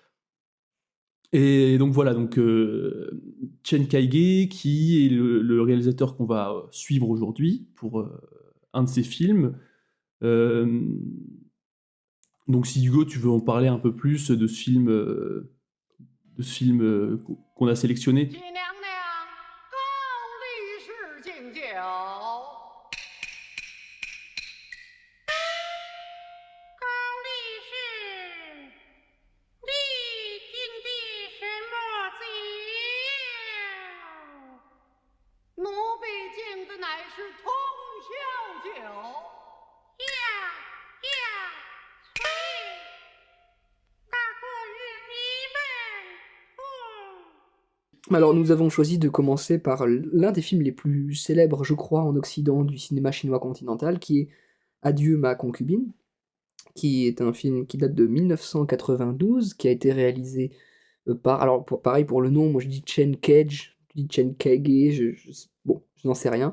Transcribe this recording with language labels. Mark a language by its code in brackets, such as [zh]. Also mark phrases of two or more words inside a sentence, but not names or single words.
[fr] Et donc voilà, donc Chen Kaige, qui est le réalisateur qu'on va suivre aujourd'hui pour un de ses films. Euh, donc si Hugo, tu veux en parler un peu plus de ce film qu'on a sélectionné. [zh] 纪娘娘高力士敬酒，高力士，你敬的什么酒？奴婢敬的乃是通宵酒。呀呀，催，大哥与你们同。 [fr] Alors, nous avons choisi de commencer par l'un des films les plus célèbres, je crois, en Occident du cinéma chinois continental, qui est Adieu ma concubine, qui est un film qui date de 1992, qui a été réalisé par... Alors, pareil pour le nom, moi je dis Chen Kage, je dis Chen Kage, bon, je n'en sais rien.